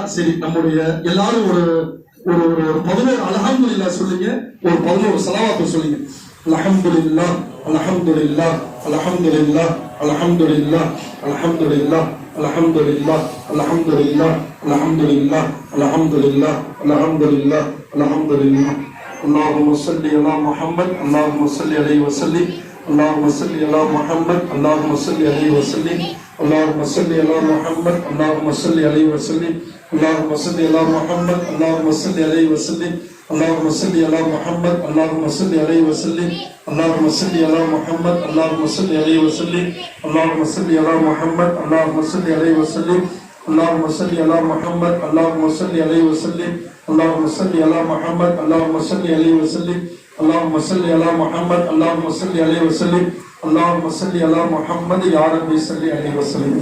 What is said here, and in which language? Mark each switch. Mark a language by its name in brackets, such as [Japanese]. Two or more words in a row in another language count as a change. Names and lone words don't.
[Tamil] சரி, நம்முடைய எல்லாரும் ஒரு ஒரு 11 அல்ஹம்துலில்லாஹ் சொல்லுங்க, ஒரு 11 ஸலவாத் சொல்லுங்க. [Arabic] الحمد لله الحمد لله الحمد لله الحمد لله الحمد لله الحمد لله الحمد لله الحمد لله الحمد لله الحمد لله الحمد لله. اللهم صل على محمد اللهم صل عليه وسلم اللهم صل على محمد اللهم صل عليه وسلم اللهم صل على محمد اللهم صل عليه وسلم اللهم صل على محمد اللهم صل عليه وسلم اللهم صل على محمد اللهم صل عليه وسلم اللهم صل على محمد اللهم صل عليه وسلم اللهم صل على محمد اللهم صل عليه وسلم اللهم صل على محمد اللهم صل عليه وسلم اللهم صل على محمد اللهم صل عليه وسلم اللهم صل على محمد اللهم صل عليه وسلم اللهم صل على محمد يا رب صل عليه وسلم.